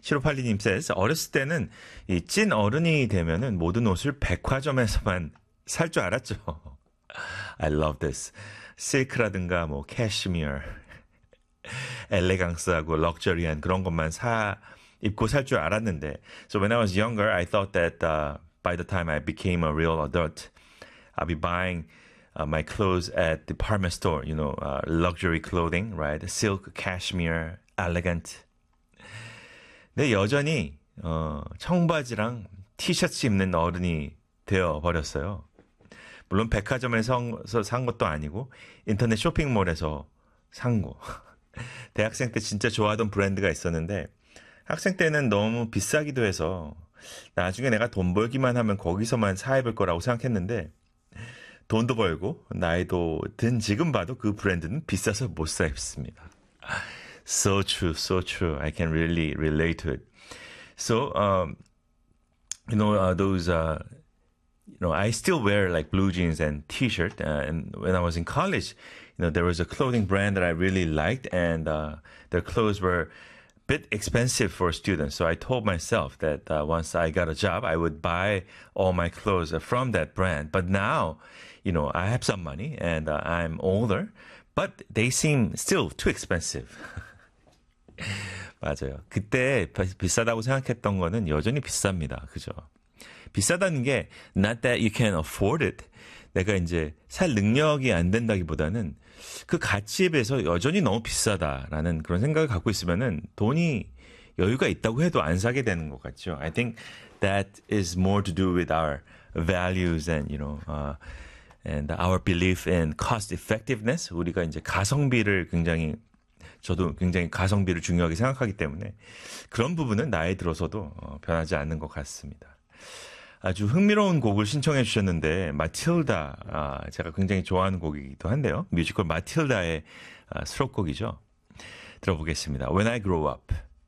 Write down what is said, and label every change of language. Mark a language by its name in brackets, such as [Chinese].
[Korean] 7582님 says, 어렸을 때는 이 찐 어른이 되면은 모든 옷을 백화점에서만 살 줄 알았죠. [English] I love this. [Korean] 실크라든가 뭐 캐시미어, 엘레강스하고 럭셔리한 그런 것만 사 입고 살 줄 알았는데. [English] So when I was younger, I thought that by the time I became a real adult, I'll be buying my clothes at the department store, you know, luxury clothing, right? Silk, cashmere, elegant. [Korean] 근데 여전히 청바지랑 티셔츠 입는 어른이 되어 버렸어요. 물론 백화점에서 산 것도 아니고 인터넷 쇼핑몰에서 산 거. 대학생 때 진짜 좋아하던 브랜드가 있었는데 학생 때는 너무 비싸기도 해서 나중에 내가 돈 벌기만 하면 거기서만 사 입을 거라고 생각했는데 돈도 벌고 나이도 든 지금 봐도 그 브랜드는 비싸서 못 사 입습니다. [English] So true, so true. I can really relate to it. So, you know, those, you know, I still wear like blue jeans and t-shirt. And when I was in college, you know, there was a clothing brand that I really liked and their clothes were a bit expensive for students. So I told myself that once I got a job, I would buy all my clothes from that brand. But now, you know, I have some money and I'm older, but they seem still too expensive. [Korean] 맞아요. 그때 비싸다고 생각했던 거는 여전히 비쌉니다. 그죠? 비싸다는 게 [English] not that you can afford it. [Korean] 내가 이제 살 능력이 안 된다기보다는 그 가치에 비해서 여전히 너무 비싸다라는 그런 생각을 갖고 있으면은 돈이 여유가 있다고 해도 안 사게 되는 것 같죠. [English] I think that is more to do with our values and, you know, and our belief in cost effectiveness. [Korean] 우리가 이제 가성비를 굉장히 저도 굉장히 가성비를 중요하게 생각하기 때문에 그런 부분은 나이 들어서도 변하지 않는 것 같습니다. 아주 흥미로운 곡을 신청해 주셨는데 마틸다, 제가 굉장히 좋아하는 곡이기도 한데요. 뮤지컬 마틸다의 수록곡이죠. 들어보겠습니다. When I Grow Up.